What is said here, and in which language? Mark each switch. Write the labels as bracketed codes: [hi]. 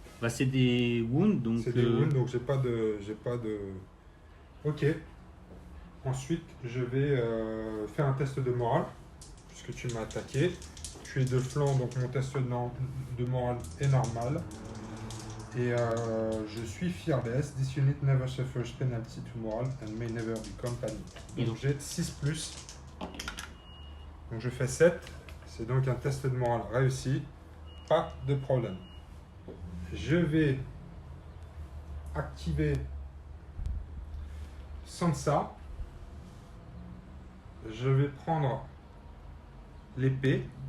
[fr] Bah, c'est des wounds. Donc, C'est des wounds, donc j'ai pas de. Ok. Ensuite, je vais faire un test de morale, puisque tu m'as attaqué. Tu es de flanc, donc mon test de morale est normal. Et je suis fearless. [en] This unit never suffers penalty to morale and may never become panic. [fr] Et Donc j'ai 6 plus. Donc je fais 7. C'est donc un test de morale réussi. Pas de problème. Je vais activer Sansa. Je vais prendre l'épée.